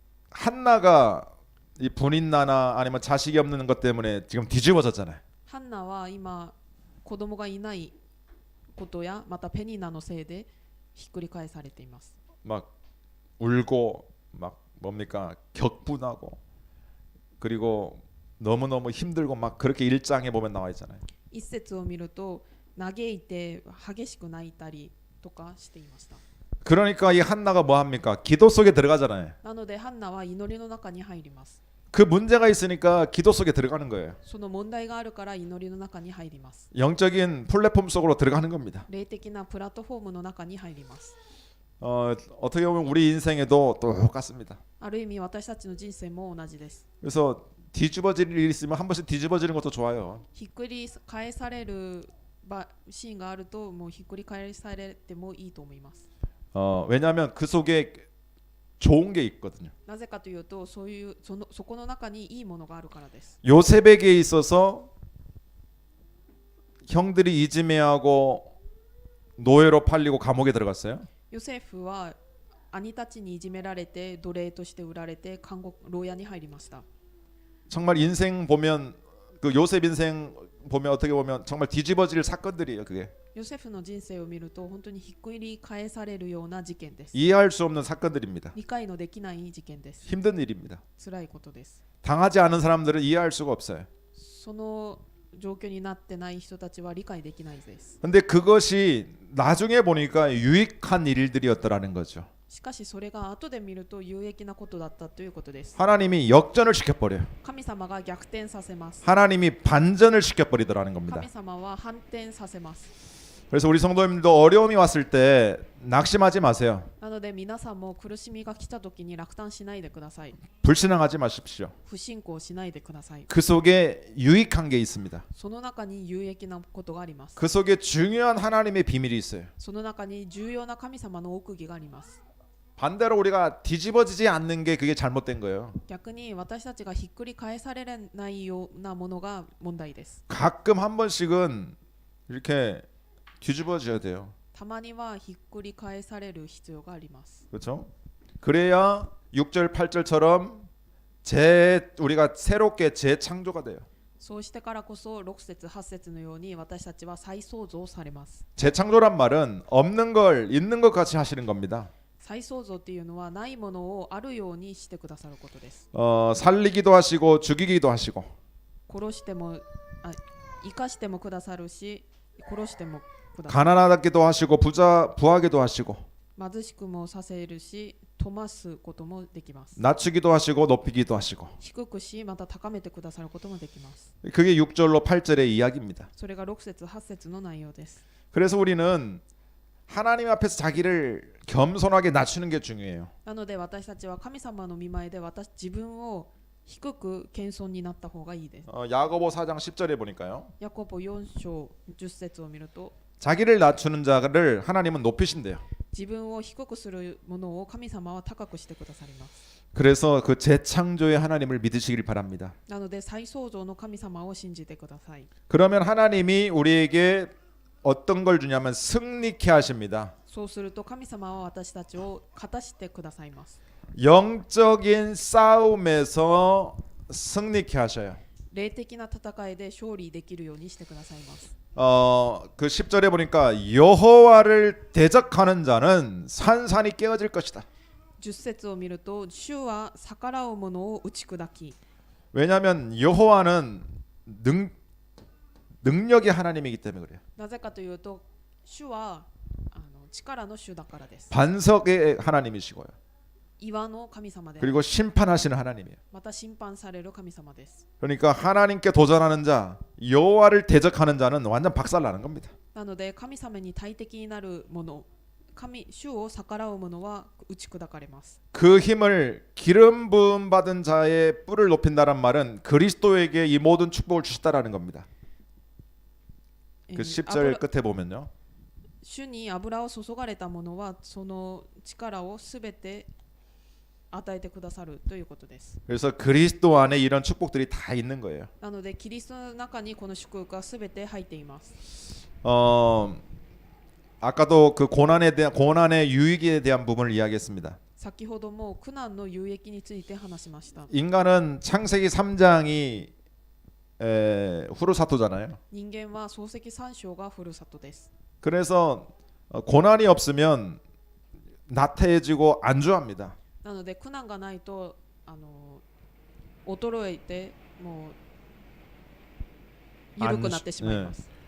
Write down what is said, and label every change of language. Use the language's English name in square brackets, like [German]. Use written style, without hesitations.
[Korean] 한나가 이 분인나나 아니면 자식이 없는 것 때문에 지금 뒤집어졌잖아요. [Japanese] ハンナは今子供がいないことやまたペニナのせいでひっくり返されています。 [Korean] 막 울고 막 뭡니까 격분하고 그리고 너무너무 힘들고 막 그렇게 일장에 보면 나와 있잖아요. [Japanese] 一節を見ると嘆いて激しく泣いたりとかしていました。 [Korean] 그러니까 이 한나가 뭐 합니까? 기도 속에 들어가잖아요. [Japanese] なのでハンナは祈りの中に入ります。 [Korean] 그 문제가 있으니까 기도 속에 들어가는 거예요. [Japanese] その問題があるから祈りの中に入ります。 [Korean] 영적인 플랫폼 속으로 들어가는 겁니다. [Japanese] 霊的なプラットフォームの中に入ります。 [Korean] 어떻게 보면 우리 인생에도 똑같습니다. [Japanese] ある意味私たちの人生も同じです。 [Korean] 그래서 뒤집어질 일이 있으면 한 번씩 뒤집어지는 것도 좋아요. [Japanese] ひっくり返されるシーンがあるともうひっくり返されてもいいと思います。 [Korean] 왜냐하면 그 속에 좋은 게 있거든요. [Japanese] なぜかというとそこの中にいいものがあるからです。 [Korean] 요셉에게 있어서 형들이 이지매하고 노예로 팔리고 감옥에 들어갔어요. [Japanese] ヨセフは兄たちにいじめられて奴隷として売られて監獄牢屋に入りました。 [Korean] 정말 인생 보면 그 요셉 인생 보면 어떻게 보면 정말 뒤집어질 사건들이에요. 그게 [Japanese] ヨセフの人生を見ると本当にひっくり返されるような事件です。 [Korean] 이해할 수 없는 사건들입니다. [Japanese] 理解のできない事件です。 [Korean] 힘든 일입니다. [Japanese] 辛いことです。 [Korean] 당하지 않은 사람들은 이해할 수가 없어요. [Japanese] その状況になってない人たちは理解できないです。 [Korean] 근데 그것이 나중에 보니까 유익한 일들이었더라는 거죠. [Japanese] しかしそれが後で見ると有益なことだったということです。 [Korean] 하나님이 역전을 시켜버려요. [Japanese] 神様が逆転させます。 [Korean] 하나님이 반전을 시켜버리더라는 겁니다. [Japanese] 神様は反転させます。 [Korean] 그래서 우리 성도님들도 어려움이 왔을 때 낙심하지 마세요. [Japanese] なので皆さんも苦しみが来た時に落胆しないでください。 [Korean] 불신앙하지 마십시오. [Japanese] 不信仰しないでください。 [Korean] 그 속에 유익한 게 있습니다. [Japanese] その中に有益なことがあります。 [Korean] 그 속에 중요한 하나님의 비밀이 있어요. [Japanese] その中に重要な神様の奥義があります。 [Korean] 반대로 우리가 뒤집어지지 않는 게 그게 잘못된 거예요. [Japanese] 逆に私たちがひっくり返されないようなものが問題です。 [Korean] 가끔 한 번씩은 이렇게 뒤집어져야 돼요. [Japanese] たまにはひっくり返される必要があります。 [Korean] 그렇죠? 그래야 6절 8절처럼 우리가 새롭게 재창조가 돼요. [Japanese] そうしてからこそ6節8節のように私たちは再創造されます。 [Korean] 재창조란 말은 없는 걸 있는 것 같이 하시는 겁니다. [Japanese] 再創造っていうのはないものをあるようにしてくださることです。 [Korean] 살리기도 하시고 죽이기도 하시고 [Japanese] 殺しても生かしてもくださるし殺してもくださる。 [Korean] 가난하기도 하시고 부하게도 하시고 [Japanese] 貧しくもさせるし富ますこともできます。 [Korean] 낮추기도 하시고 높이기도 하시고 [Japanese] 低くしまた高めてくださることもできます。 [Korean] 그게 6절로 8절의 이야기입니다. [Japanese] それが6節8節の内容です。 [Korean] 그래서 우리는 하나님 앞에서 자기를 겸손하게 낮추는 게 중요해요. [Japanese] なので私たちは神様の御前で自分を低く謙遜になった方がいいです。 [Korean] 야고보 4장 10절에 보니까요. [Japanese] ヤコボ4章10節を見ると [Korean] 자기를 낮추는 자를 하나님은 높이신대요. [Japanese] 自分を低くするものを神様は高くしてくださります。 [Korean] 그래서 그 재창조의 하나님을 믿으시길 바랍니다. [Japanese] なので再創造の神様を信じてください。 [Korean] 그러면 하나님이 우리에게 어떤 걸 주냐면 승리케 하십니다. [Japanese] そうすると神様は私たちを勝たしてくださいます。 [Korean] 영적인 싸움에서 승리케 하셔요. [Japanese] 霊的な戦いで勝利できるようにしてくださいます。 [Korean] 그 10절에 보니까 여호와를 대적하는 자는 산산이 깨어질 것이다. [Japanese] 10節を見ると主は逆らう者を打ち砕き [Korean] 왜냐하면 여호와는 능력의 하나님이기 때문에 그래요. [Japanese] なぜかというと主は力の主だからです。 [Korean] 반석의 하나님이시고요. [Japanese] 岩の神様で [Korean] 그리고 심판하시는 하나님이에요. [Japanese] また審判される神様です。 [Korean] 그러니까 하나님께 도전하는 자, 여호와를 대적하는 자는 완전 박살나는 겁니다. [Japanese] なので神様に対敵になる者主を逆らう者は打ち砕かれます。 [Korean] 그 힘을 기름 부음 받은 자의 뿔을 높인다는 말은 그리스도에게 이 모든 축복을 주셨다라는 겁니다. 그 10절 끝에 보면요. [Japanese] 主に油を注がれた者はその力をすべて与えてくださるということです。 [Korean] 그래서 그리스도 안에 이런 축복들이 다 있는 거예요. [Japanese] なのでキリストの中にこの祝福がすべて入っています。 [Korean] 아까도 그 고난의 유익에 대한 부분을 이야기했습니다. [Japanese] 先ほども苦難の有益について話しました。 [Korean] 인간은 창세기 3장이 후르사토잖아요. [Japanese] 人間は漱石三章がふるさとです。 [Korean] 그래서 고난이 없으면 나태해지고 안주합니다. [Japanese] なので苦難がないと衰えてもう緩くなってしまいます。